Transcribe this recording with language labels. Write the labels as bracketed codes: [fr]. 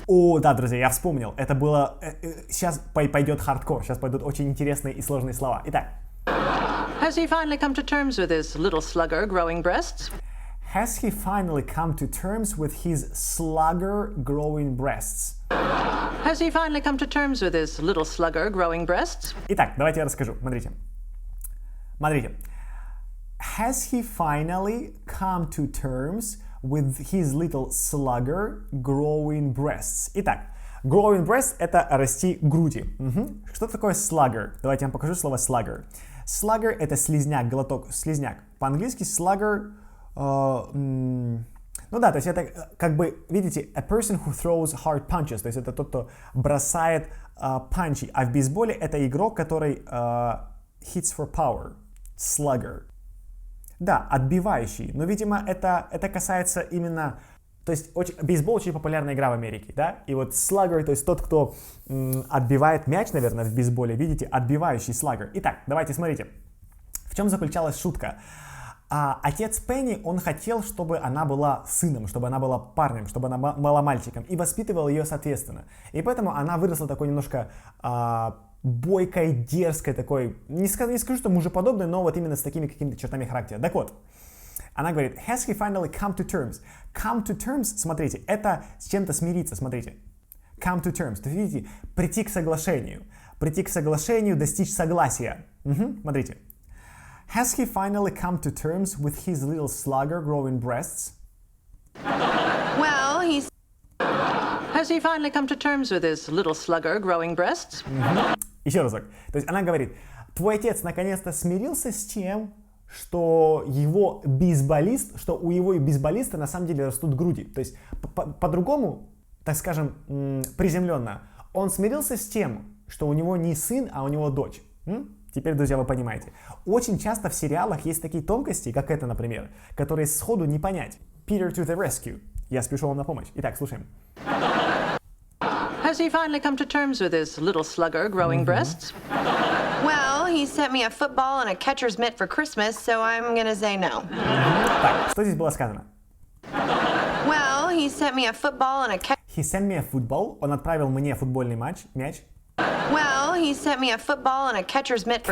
[ru] О, да, друзья, я вспомнил. Это было... Сейчас пойдет хардкор, сейчас пойдут очень интересные и сложные слова. Итак. [en] Has he finally come to terms with his little slugger growing breasts? Has he finally come to terms with his slugger growing breasts? Has he finally come to terms with his little slugger growing breasts? [ru] Итак, давайте я расскажу. Смотрите. [en] Has he finally come to terms with his little slugger growing breasts? [ru] Итак, Growing breasts — это расти груди. Что такое slugger? Давайте я вам покажу слово slugger. Slugger — это слизняк, глоток, слизняк. По-английски slugger, ну да, то есть это как бы, видите, [en] a person who throws hard punches, [ru] то есть это тот, кто бросает панчи, а в бейсболе это игрок, который [en] hits for power, [ru] slugger. Да, отбивающий, но, видимо, это касается именно, то есть бейсбол очень популярная игра в Америке, да, и вот slugger, то есть тот, кто отбивает мяч, наверное, в бейсболе, видите, отбивающий slugger. Итак, давайте смотрите, в чем заключалась шутка. Отец Пенни, он хотел, чтобы она была сыном, чтобы она была парнем, чтобы она была мальчиком, и воспитывал ее соответственно. И поэтому она выросла такой немножко бойкой, дерзкой, такой, не скажу, что мужеподобной, но вот именно с такими какими-то чертами характера. Так вот, она говорит, [en] has he finally come to terms? Come to terms, [ru] смотрите, это с чем-то смириться, смотрите. [en] Come to terms, [ru] то есть, видите, прийти к соглашению, достичь согласия. Смотрите. [en] Has he finally come to terms with his little slugger growing breasts? Well, Has he finally come to terms with his little slugger growing breasts? [ru] Еще разок. То есть она говорит, твой отец наконец-то смирился с тем, что его бейсболист, что у его бейсболиста на самом деле растут груди. То есть по-другому, так скажем, приземленно, он смирился с тем, что у него не сын, а у него дочь. Теперь, друзья, вы понимаете. Очень часто в сериалах есть такие тонкости, как это, например, которые сходу не понять. [en] Peter to the rescue. [ru] Я спешу вам на помощь. Итак, слушаем. [en] Has he finally come to terms with his little slugger growing breasts? Well, he sent me a football and a catcher's mitt for Christmas, so I'm gonna say no. [ru] Так, что здесь было сказано? [en] Well, he sent me a football and a He sent me a football. [ru] Он отправил мне футбольный мяч. [en] Well, he sent me a football and a catcher's mitt for